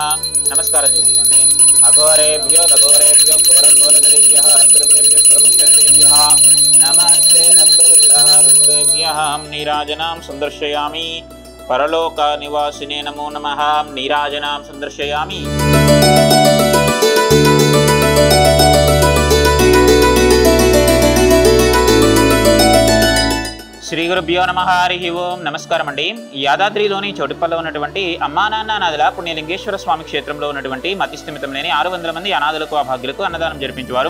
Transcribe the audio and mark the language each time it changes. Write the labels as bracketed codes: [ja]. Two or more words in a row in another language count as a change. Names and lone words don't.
[te] नमस्कारं చేసుకోండి। [sa] अघोरेभ्यो दघोरेभ्यो घोरघोरधरेभ्यः सर्वेभ्यः सर्वशक्तेभ्यः नमस्ते अस्तरुद्रः नीराजनां संदर्शयामि। परलोक निवासिने नमो नमः। नीराजनां संदर्शयामि। శ్రీ గురుభ్యో నమః. హరిః ఓం. [te] నమస్కారం అండి. యాదాద్రిలోని చౌటుప్పల్లో ఉన్నటువంటి అమ్మా నాన్న అనాథల పుణ్యలింగేశ్వర స్వామి క్షేత్రంలో ఉన్నటువంటి మతిస్థిమితం లేని 600 మంది అనాథులకు అభాగ్యులకు అన్నదానం జరిపించేవారు.